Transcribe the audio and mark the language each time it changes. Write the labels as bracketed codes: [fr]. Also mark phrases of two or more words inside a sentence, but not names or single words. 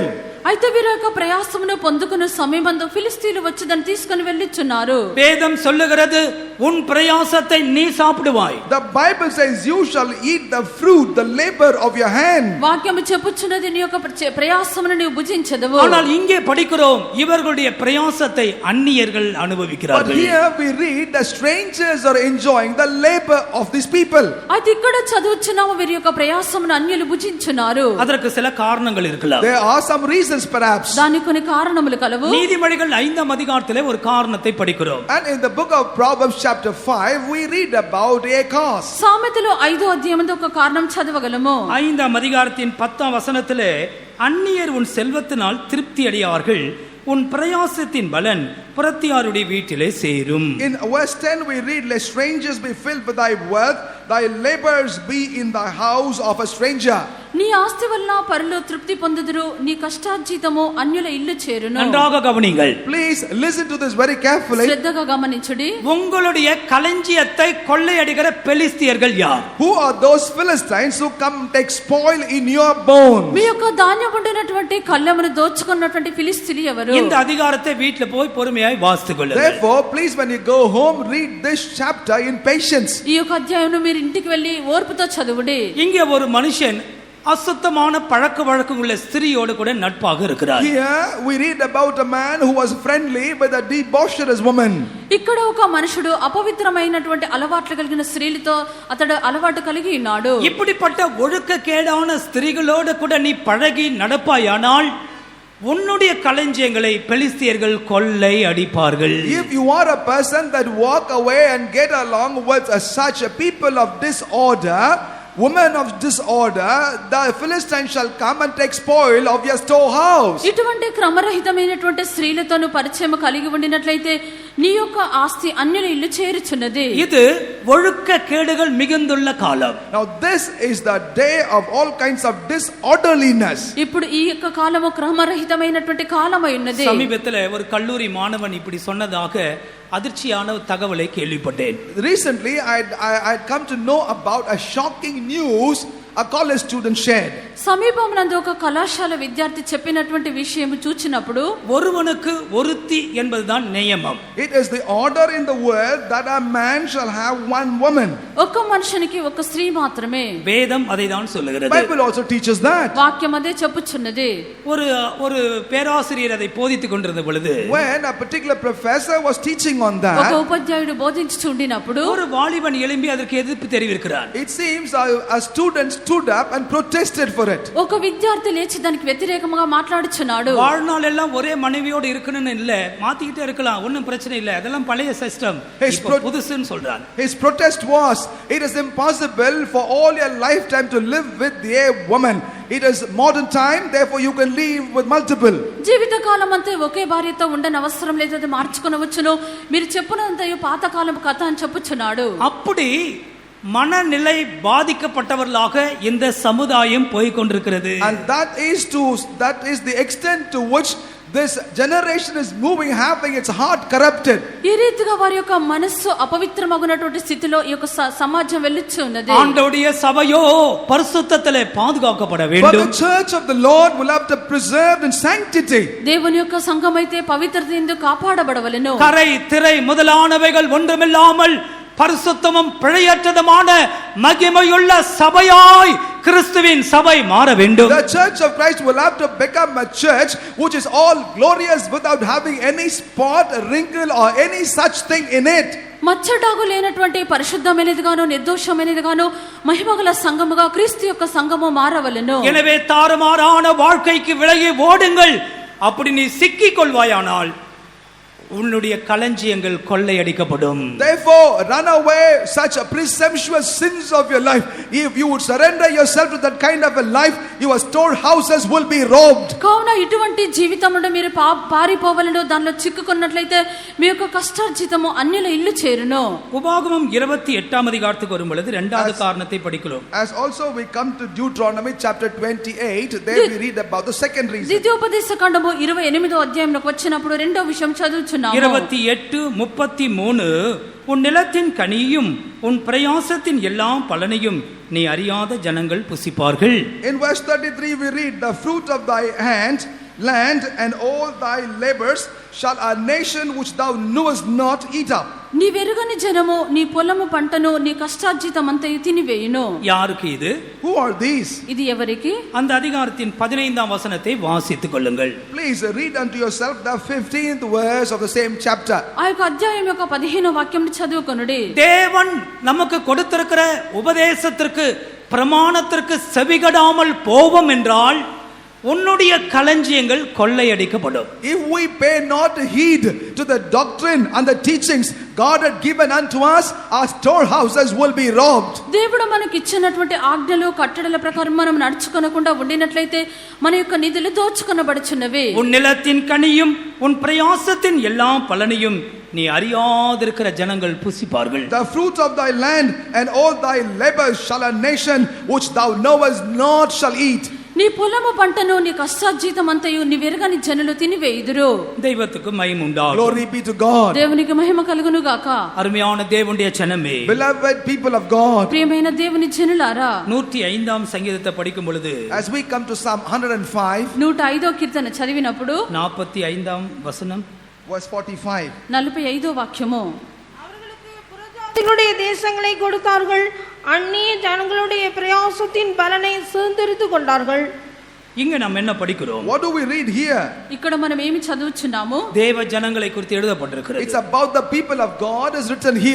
[te] అయితే వీరి యొక్క ప్రయాసమును పొందుకున్న సమయమందు ఫిలిష్తీయులు వచ్చి దాన్ని తీసుకొని వెళ్ళిచున్నారు. [ta] வேதம் சொல்லுகிறது உன் பிரயாசத்தை நீ சாப்பிடுவாய். [en] The Bible says you shall eat the fruit, the labor of your hand. [te] వాక్యము చెప్పుచున్నది నీ యొక్క ప్రయాసమును నీవు భుజించెదవు. [ta] ஆனால் இங்கே படிக்கிறோம் இவர்களுடைய பிரயாசத்தை அந்நியர்கள் [en] But [ta] அனுபவிக்கிறார்கள். [en] here we read the strangers are enjoying the labor of these people. [te] అయితే ఇక్కడ చదువుచున్నాము వీరి యొక్క ప్రయాసమును అన్యులు భుజించున్నారు. [ta] அதற்கு சில காரணங்கள் இருக்கலாம். [en] There are some reasons perhaps. [te] దానికి కొన్ని కారణములు కలవు. [ta] நீதிமொழிகள் 5ஆம் அதிகாரத்திலே ஒரு காரணத்தை படிக்கிறோம். [en] And in the book of Proverbs chapter 5 we read about Acaz. [te] సామెతలు 5వ అధ్యాయమందు ఒక కారణం చదవగలము. [ta] 5ஆம் அதிகாரத்தின் 10ஆம் வசனத்திலே அந்நியர் உன் செல்வத்தினால் திருப்தி அடையார்கள், உன் பிரயாசத்தின் பலன் புறத்தியாருடைய வீட்டிலே சேரும். [en] In verse 10 we read, let strangers be filled with thy wealth, thy labors be in the house of a stranger. [te] నీ ఆస్తి వల్ల పరులు తృప్తి పొందుదురు, నీ కష్టార్జితము అన్యుల ఇల్లు చేరును. [ta] நன்றாக கவனிங்கள். [en] Please listen to this very carefully. [te] శ్రద్ధగా గమనించుడి. [ta] உங்களுடைய களஞ்சியத்தை கொள்ளையடிக்கிற பெலிஸ்தியர்கள் யார்? [en] Who are those Philistines who come take spoil in your bones? [te] మీ యొక్క ధాన్యం ఉండినటువంటి కళ్ళెమును దోచుకున్నటువంటి ఫిలిస్తీయులు ఎవరు? [ta] இந்த அதிகாரத்தை வீட்ல போய் பொறுமையாய் வாசித்துக் கொள்ளுங்கள். [en] Therefore, please when you go home read this chapter in patience. [te] ఈ యొక్క అధ్యాయమును మీరు ఇంటికి వెళ్ళి ఓర్పుతో చదువుడి. [ta] இங்கே ஒரு மனுஷன் அசுத்தமான பழக்க வழக்கம் உள்ள ஸ்திரியோடு கூட நட்பாக இருக்கிறார். [en] Here we read about a man who was friendly with a debaucherous woman. [te] ఇక్కడ ఒక మనుషుడు అపవిత్రమైనటువంటి అలవాట్లు కలిగిన స్త్రీలతో అతడు అలవాటు కలిగి ఉన్నాడు. [ta] இப்படிப்பட்ட ஒழுக்கக்கேடான ஸ்திரீகளோடு கூட நீ பழகி நடப்பாயானால் உன்னுடைய களஞ்சியங்களை பெலிஸ்தியர்கள் கொள்ளை அடிப்பார்கள். [en] If you are a person that walk away and get along with such a people of disorder, women of disorder, the Philistines shall come and take spoil of your storehouse. [te] ఇటువంటి క్రమరహితమైనటువంటి స్త్రీలతోను పరిచయం కలిగి ఉండినట్లయితే నీ యొక్క ఆస్తి అన్యుల ఇల్లు చేరుచున్నది. [ta] இது ஒழுக்கக்கேடுகள் மிகுந்துள்ள காலம். [en] Now this is the day of all kinds of disorderliness. [te] ఇప్పుడు ఈ యొక్క కాలము క్రమరహితమైనటువంటి కాలమై ఉన్నది. [ta] சமீபத்தில் ஒரு கல்லூரி மாணவன் இப்படி சொன்னதாக அதிர்ச்சியான தகவலை கேள்விப்பட்டேன். [en] Recently I come to know about a shocking news a college student shared. [te] సమీపమునందు ఒక కళాశాల విద్యార్థి చెప్పినటువంటి విషయం చూచినప్పుడు [ta] ஒருவனுக்கு ஒருத்தி என்பதுதான் நியமம். [en] It is the order in the world that a man shall have one woman. [te] ఒక మనుషునికి ఒక స్త్రీ మాత్రమే. [ta] வேதம் அதை தான் சொல்லுகிறது. [en] Bible also teaches that. [te] వాక్యం అదే చెప్పుచున్నది. [ta] ஒரு பேராசிரியர் அதை போதித்துக் கொண்டிருந்த பொழுது [en] When a particular professor was teaching on [te] ఒక [en] that, [te] ఉపాధ్యాయుడు బోధించుచుండినప్పుడు [ta] ஒரு வாலிபன் எழும்பி அதற்கு எதிர்ப்பு தெரிவிக்கிறார். [en] it seems a student stood up and protested for it. [te] ఒక విద్యార్థి లేచి దానికి వ్యతిరేకంగా మాట్లాడుచున్నాడు. [ta] வாழ்நாள் எல்லாம் ஒரே மனைவியோடு இருக்கணும்னு இல்ல, மாத்திக்கிட்டே இருக்கலாம், ஒண்ணும் பிரச்சனை இல்ல, அதெல்லாம் பழைய சிஸ்டம், இப்ப புதுசுன்னு சொல்றான். [en] His protest was, it is impossible for all your lifetime to live with a woman. It is modern time, therefore you can live with multiple. [te] జీవిత కాలం అంతా ఒకే భార్యతో ఉండని అవసరం లేదు, అది మార్చుకొనవచ్చును, మీరు చెప్పునంతయు పాత కాలం కథ అని చెప్పుచున్నాడు. [ta] அப்படி மனநிலை பாதிக்கப்பட்டவர்களாக இந்த சமுதாயம் போய் கொண்டிருக்கிறது. [en] And that is the extent to which this generation is moving, having its heart corrupted. [te] ఈ రీతిగా వారి యొక్క మనస్సు అపవిత్రమగునటువంటి స్థితిలో ఈ యొక్క సమాజం వెళ్ళుచు ఉన్నది. [ta] ஆண்டவருடைய சபையோ பரிசுத்தத்திலே பாதுகாக்கப்பட [en] But [ta] வேண்டும். [en] the church of the Lord will have to preserve in sanctity. [te] దేవుని యొక్క సంఘం అయితే పవిత్రత యందు కాపాడబడవలెను. [ta] கரை திரை முதலானவைகள் ஒன்றுமில்லாமல் பரிசுத்தமும் பிழையற்றதுமான மகிமையுள்ள சபையாய் கிறிஸ்துவின் சபை மாற வேண்டும். [en] The church of Christ will have to become a church which is all glorious without having any spot, wrinkle or any such thing in it. [te] మచ్చడాగు లేనటువంటి పరిశుద్ధమైనదిగాను నిర్దోషమైనదిగాను మహిమగల సంఘముగా క్రీస్తు యొక్క సంఘము మారవలెను. [ta] எனவே தாறுமாறான வாழ்க்கைக்கு விலகி ஓடுங்கள். அப்படி நீ சிக்கிக் கொள்வாயானால் உன்னுடைய களஞ்சியங்கள் கொள்ளையடிக்கப்படும். [en] Therefore run away such a presumptuous sins of your life. If you would surrender yourself to that kind of a life, your storehouses will be robbed. [te] కావున ఇటువంటి జీవితమును మీరు పారిపోవలెను. దానిలో చిక్కుకున్నట్లయితే మీ యొక్క కష్టార్జితము అన్యుల ఇల్లు చేరును. [ta] உபாகமம் 28ஆம் அதிகாரத்துக்கு வரும் பொழுது இரண்டாவது காரணத்தை படிக்கிறோம். [en] As also we come to Deuteronomy chapter 28, there we read about the second reason. [te] ద్వితీయోపదేశ కాండము 28వ అధ్యాయంలోకి వచ్చినప్పుడు రెండో విషయం చదువుచున్నాము. [ta] 28:33 உன் நிலத்தின் கனியும் உன் பிரயாசத்தின் எல்லாம் பலனையும் நீ அறியாத ஜனங்கள் புசிப்பார்கள். [en] In verse 33 we read, the fruit of thy hand, land and all thy labors shall a nation which thou knewest not eat up. [te] నీ వెరుగని జనము నీ పొలము పంటను నీ కష్టార్జితమంతయు తినివేయును. [ta] யாருக்கு இது? [en] Who are these? [te] ఇది ఎవరికి? [ta] அந்த அதிகாரத்தின் 15ஆம் வசனத்தை வாசித்துக் கொள்ளுங்கள். [en] Please read unto yourself the 15th verse of the same chapter. [te] ఆ యొక్క అధ్యాయం యొక్క 15వ వాక్యం చదువుకొనుడి. [ta] தேவன் நமக்கு கொடுத்திருக்கிற உபதேசத்திற்கு பிரமாணத்திற்கு செவிகடாமல் போவோம் என்றால் உன்னுடைய களஞ்சியங்கள் கொள்ளையடிக்கப்படும். [en] If we pay not heed to the doctrine and the teachings God had given unto us, our storehouses will be robbed. [te] దేవుడు మనకి ఇచ్చినటువంటి ఆజ్ఞలు కట్టడల ప్రకారం మనం నడుచుకొనకుండా ఉండినట్లయితే మన యొక్క నిధులు దోచుకొనబడుచున్నవి. [ta] உன் நிலத்தின் கனியும் உன் பிரயாசத்தின் எல்லா பலனையும் நீ அறியாதிருக்கிற ஜனங்கள் புசிப்பார்கள். [en] The fruit of thy land and all thy labors shall a nation which thou knowest not shall eat. [te] నీ పొలము పంటను నీ కష్టార్జితం అంతయు నీ వెరగని జనులు తినివేయుదురు. [ta] தெய்வத்துக்கு மகிமை உண்டாகும். [en] Glory be to God. [te] దేవునికి మహిమ కలుగును గాక. [ta] அருமையான தேவனுடைய ஜனமே, [en] Beloved people of God, [te] ప్రియమైన దేవుని జనులారా, [ta] 105ஆம் சங்கீதத்தை படிக்கும் பொழுது [en] as we come to Psalm 105 [te] 105వ కీర్తన చదివినప్పుడు [ta] 45ஆம் வசனம் [en] verse 45, [te] 45వ వాక్యము, [ta] அவர்களுக்கு புறஜாதிகளுடைய தேசங்களை கொடுத்தார்கள், அந்நிய ஜனங்களுடைய பிரயாசத்தின் பலனை சுதந்தரித்துக் கொண்டார்கள். இங்க நம்ம என்ன படிக்கிறோம்? [en] what do we read here? [te] ఇక్కడ మనం ఏమి చదువుచున్నాము? [ta] தேவ ஜனங்களை குறித்து எழுதப்பட்டிருக்கிறது. [en] It's about the people of God is written here.